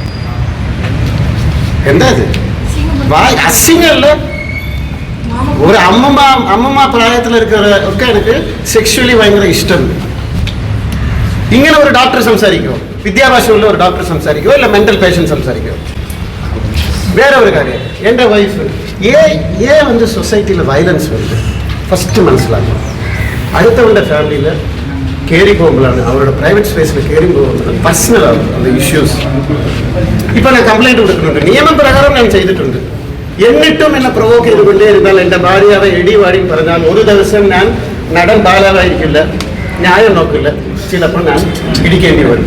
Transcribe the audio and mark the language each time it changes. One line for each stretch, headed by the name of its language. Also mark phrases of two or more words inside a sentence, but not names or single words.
Malayalam: എന്താ ഇത്? അസിങ്ങല്ല. ഒരു അമ്മമ്മ പ്രായത്തിലിരിക്കുന്നവരൊക്കെ എനിക്ക് സെക്ഷുവലി ഭയങ്കര ഇഷ്ടമുണ്ട്. ഇങ്ങനെ ഒരു ഡോക്ടർ സംസാരിക്കുമോ? വിദ്യാഭ്യാസമുള്ള ഒരു ഡോക്ടർ സംസാരിക്കുമോ? അല്ല
English: mental patient
Malayalam: സംസാരിക്കുമോ? വേറെ ഒരു കാര്യം, എൻ്റെ വൈഫ്
Tamil: வந்து சொசைட்டியில் வயலன்ஸ் வருது ஃபஸ்ட்டு
Malayalam: മനസ്സിലാക്കും. അടുത്തവരുടെ ഫാമിലിയിൽ കയറി പോകുമ്പോഴാണ്, അവരുടെ
English: private space
Malayalam: കയറി പോകുന്നത് പർസണലാണ് அந்த ഇഷ്യൂസ്. ഇപ്പം ഞാൻ കംപ്ലൈൻറ്റ് കൊടുക്കുന്നുണ്ട്, നിയമപ്രകാരം ഞാൻ ചെയ്തിട്ടുണ്ട്. എന്നിട്ടും എന്നെ പ്രൊവോക്ക് ചെയ്തുകൊണ്ടേ ഇരുന്നാൽ എൻ്റെ ഭാര്യയെ എടി വാടിയും പറഞ്ഞാൽ ഒരു ദിവസം ഞാൻ നടൻ ബാലാവായിരിക്കില്ല, ന്യായം നോക്കില്ല, ചിലപ്പോൾ ഞാൻ ഇടിക്കേണ്ടി വരും.